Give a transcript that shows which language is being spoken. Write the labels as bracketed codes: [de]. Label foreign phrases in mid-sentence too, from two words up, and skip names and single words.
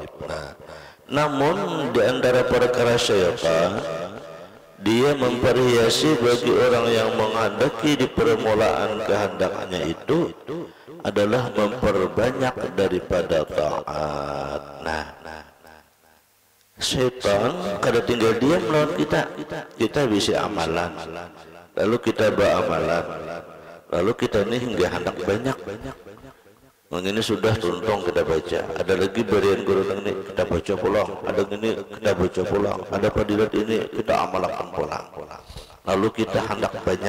[ms] Namun di antara perkara syaitan, dia memperhiasi bagi orang yang menghendaki di permulaan kehendaknya itu adalah memperbanyak daripada taat. [bjn] Nah, syaitan kada tinggal diam melawan kita bisa amalan, lalu kita beramalan, lalu kita nih hingga hendak banyak. Ini sudah tuntung kita baca, ada lagi berian guru ini kita baca pulang, ada ini kita baca pulang, ada fadilat ini kita amalkan pulang, lalu kita hendak banyak.